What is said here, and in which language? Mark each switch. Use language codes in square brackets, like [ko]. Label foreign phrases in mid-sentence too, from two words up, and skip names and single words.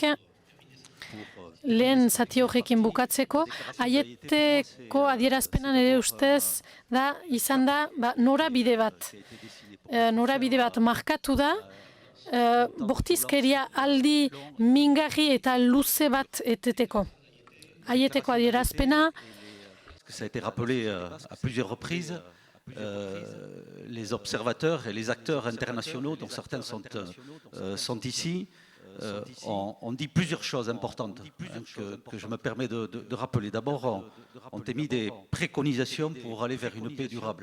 [eu] Lehen zati horrekin bukatzeko, aieteko adierazpenan ere ustez izan da norabide bat. Norabide bat markatu da, bortizkeria aldi mingarri eta luze bat eteteko. Aieteko adierazpena. [fr] Ça a été rappelé à plusieurs reprises. Les observateurs et les acteurs internationaux, dont certains sont ici, ont dit plusieurs choses importantes que je me permets de rappeler. D'abord, ont émis des préconisations pour aller vers une paix durable.